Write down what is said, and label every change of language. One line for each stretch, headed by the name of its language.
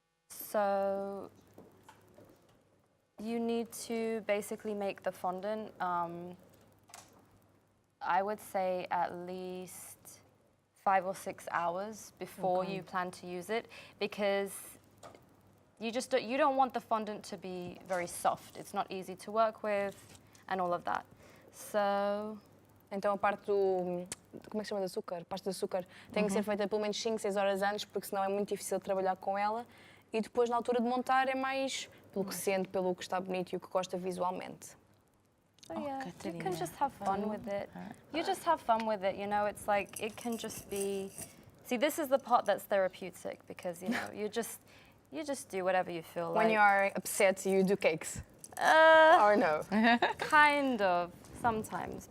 English: So you need to basically make the fondant, I would say at least 5 or 6 hours before you plan to use it, because you don't want the fondant to be very soft. It's not easy to work with and all of that. So
Portuguese: Então a parte do... Como é que se chama de açúcar? A parte do açúcar tem que ser feita pelo menos 5, 6 horas antes, porque senão é muito difícil de trabalhar com ela. E depois, na altura de montar, é mais pelo que sente, pelo que está bonito e o que gosta visualmente.
English: So yeah, you Catarina. can just have fun with it. You just have fun with it, you know, it's like, it can just be... See, this is the part that's therapeutic because, you know, you just do whatever you feel When like. you are upset, you do cakes? Or no? Kind of, sometimes.